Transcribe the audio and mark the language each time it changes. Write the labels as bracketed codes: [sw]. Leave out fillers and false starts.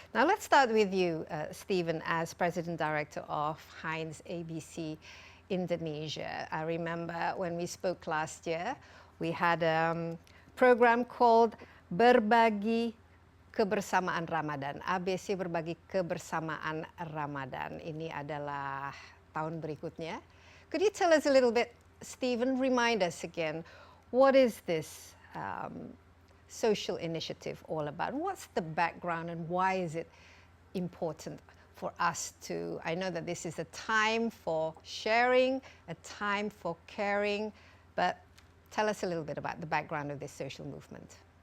[en] Now let's start with you, Steven, as President Director of Heinz ABC Indonesia. I remember when we spoke last year, we had a program called Berbagi Kebersamaan Ramadan. ABC Berbagi Kebersamaan Ramadan. [id] Ini adalah tahun berikutnya. [en] Could you tell us a little bit, Steven, remind us again, what is this social initiative all about? What's the background and why is it important for us to, I know that this is a time for sharing, a time for caring, but tell us a little bit about the background of this social movement.